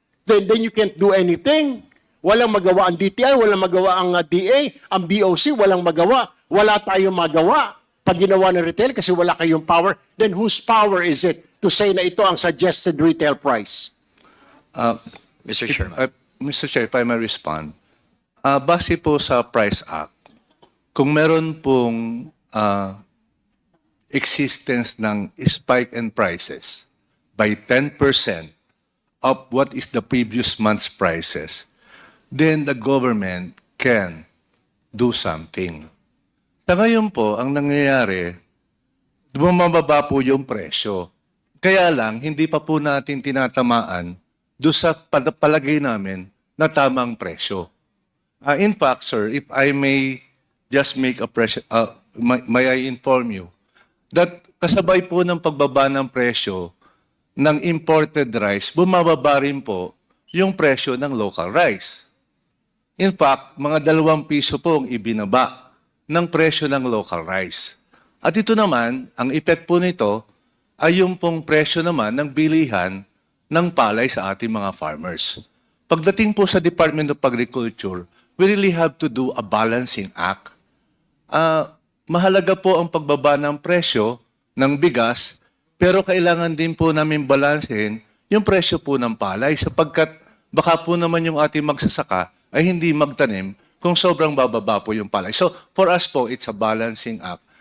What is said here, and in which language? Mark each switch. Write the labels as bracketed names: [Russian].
[English] Then you can't do anything. [Filipino] Walang magawa ang DTI, walang magawa ang DA, ang BOC, walang magawa. Wala tayong magawa pag ginawa ng retail kasi wala kayong power. [English] Then whose power is it to say [Filipino] na ito ang [English] suggested retail price? Mr. Chairman. Mr. Chair, if I may respond, [Filipino] base po sa [English] Price Act, [Filipino] kung meron pong [English] existence ng spike in prices by 10% of what is the previous month's prices, then the government can do something. [Filipino] Sa ngayon po, ang nangyayari, bumababa po yung presyo. Kaya lang, hindi pa po natin tinatamaan doon sa palagay namin na tamang presyo. [English] In fact, sir, if I may just make a may I inform you that [Filipino] kasabay po ng pagbaba ng presyo ng imported rice, bumababa rin po yung presyo ng local rice. In fact, mga 2 piso po ang ibinaba ng presyo ng local rice. At ito naman, ang effect po nito ay yung pong presyo naman ng bilihan ng palay sa ating mga farmers. Pagdating po sa [English] Department of Agriculture, we really have to do a balancing act. [Filipino] Mahalaga po ang pagbaba ng presyo ng bigas, pero kailangan din po namin balansehin yung presyo po ng palay sapagkat baka po naman yung ating magsasaka ay hindi magtanim kung sobrang bababa po yung palay. [English] So, for us po, it's a balancing act.